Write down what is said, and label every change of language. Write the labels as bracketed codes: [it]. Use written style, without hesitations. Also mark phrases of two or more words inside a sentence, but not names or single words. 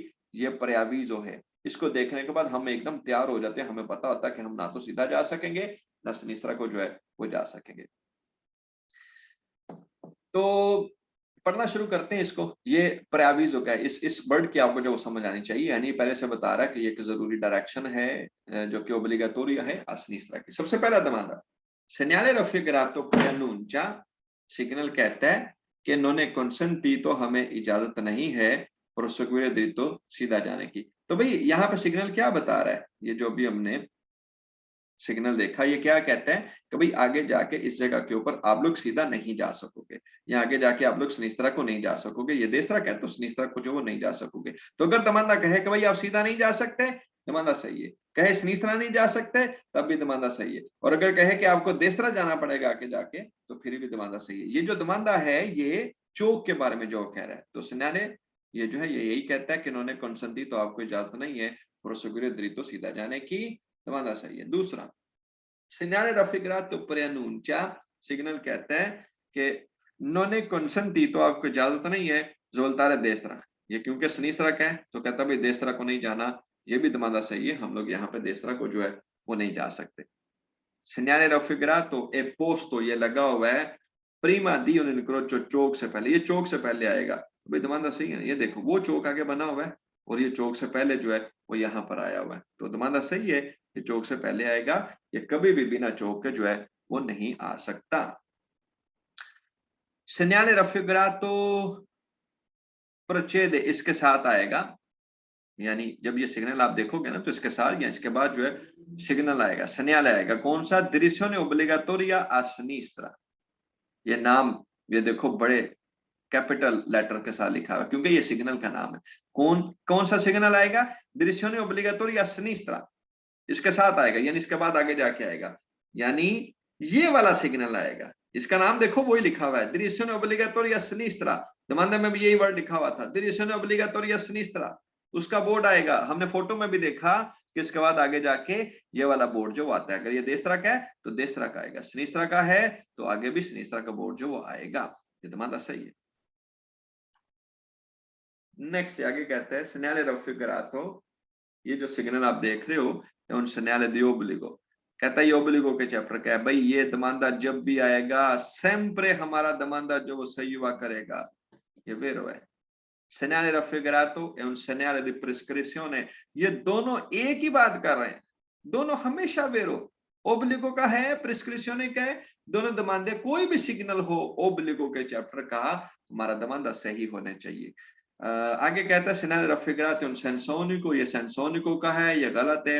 [hi] ये प्रयावीजो है, इसको देखने के बाद हम एकदम तैयार हो जाते हैं, हमें पता होता है कि हम ना तो सीधा जा सकेंगे, ना सिनिस्ट्रा को जो है वो जा सकेंगे। तो पढ़ना शुरू करते हैं इसको। ये प्रयावीजो का है, इस वर्ड की आपको जो समझ आनी चाहिए, यानी पहले से बता रहा है कि ये एक जरूरी डायरेक्शन है जो कि ओब्लिगाटोरिया है [it] a sinistra [hi] की। सबसे पहला दमांदा, [it] segnale raffigurato preannuncia [hi] सिग्नल कहता है कि [it] none consentito [hi] हमें इजाजत नहीं है [it] proseguire dritto [hi] सीधा जाने की। तो भाई यहाँ पे सिग्नल क्या बता रहा है, ये जो भी हमने सिग्नल देखा, ये क्या कहते हैं कि भाई आगे जाके इस जगह के ऊपर आप लोग सीधा नहीं जा सकोगे, या आगे जाके आप लोग सिनिस्त्रा को नहीं जा सकोगे। ये देस्त्रा कहते तो सिनिस्त्रा को जो वो नहीं जा सकोगे। तो अगर दमांदा कहे कि भाई आप सीधा नहीं जा सकते, दमांदा सही है। कहे सिनिस्त्रा नहीं जा सकते, तब भी दमांदा सही है। और अगर कहे कि आपको देस्त्रा जाना पड़ेगा आगे जाके, तो फिर भी दमांदा सही है। ये जो दमांदा है ये चौक के बारे में जो कह रहा है, तो सिन्याले ये जो है ये यही कहता है कि इन्होंने कंसेंटी तो आपको इजाजत नहीं है [it] proseguire dritto [hi] सीधा जाने की, दमांदा सही है। [it] दूसरा segnale raffigurato preannuncia, [hi] सिग्नल कहता है कि [it] none consentito [hi] आपको इजाजत नहीं है [it] svoltare destra, [hi] ये क्योंकि सिनिस्त्रा का है तो कहता भाई देस्त्रा को नहीं जाना, ये भी दमांदा सही है, हम लोग यहाँ पे देस्त्रा को जो है वो नहीं जा सकते। [it] segnale raffigurato è posto, [hi] ये लगा हुआ है [it] prima di un incrocio, [hi] चौक से पहले, ये चौक से पहले आएगा, तो भाई दमांदा सही है। ये देखो वो चौक आगे बना हुआ है और ये चौक से पहले जो है वो यहाँ पर आया हुआ है, तो दमांदा सही है, ये चौक से पहले आएगा, ये कभी भी बिना चौक के जो है वो नहीं आ सकता। [it] segnale raffigurato procede, [hi] इसके साथ आएगा, यानी जब ये सिग्नल आप देखोगे ना तो इसके साथ या इसके बाद जो है सिग्नल आएगा, segnale आएगा। कौन सा? [it] direzione obbligatoria a sinistra, [hi] ये नाम ये देखो बड़े कैपिटल लेटर के साथ लिखा हुआ क्योंकि ये सिग्नल का नाम है। कौन सा सिग्नल आएगा? [it] direzione obbligatoria a sinistra, [hi] इसके साथ आएगा, यानी इसके बाद आगे जाके आएगा, यानी ये वाला सिग्नल आएगा। इसका नाम देखो वही लिखा हुआ है, [it] direzione obbligatoria a sinistra, [hi] दमांदा में भी यही वर्ड लिखा हुआ था, [it] direzione obbligatoria a sinistra, [hi] उसका बोर्ड आएगा। हमने फोटो में भी देखा कि इसके बाद आगे जाके ये वाला बोर्ड जो आता है, अगर ये देस्त्रा का है तो देस्त्रा का आएगा, सिनिस्त्रा का है तो आगे भी सिनिस्त्रा का बोर्ड जो वो आएगा। ये दमांदा सही है। नेक्स्ट आगे कहते हैं [it] segnale raffigurato, [hi] ये जो सिग्नल आप देख रहे हो [it] un segnale di obbligo, [hi] कहता है ओब्लिगो के चैप्टर का है भाई, ये दमांदा जब भी आएगा sempre हमारा दमांदा जो वो सही हुआ करेगा, ये वेरो है। [it] segnale raffigurato è un segnale di prescrizione, [hi] ये दोनों एक ही बात कर रहे हैं, दोनों हमेशा वेरो, ओब्लिगो का है प्रिस्क्रिप्शन का है, दोनों दमांदे कोई भी सिग्नल हो ओब्लिगो के चैप्टर का हमारा दमांदा सही होने चाहिए। आगे कहता है [it] segnale raffigurato un senso unico, [hi] ये [it] senso unico [hi] का है, ये गलत है।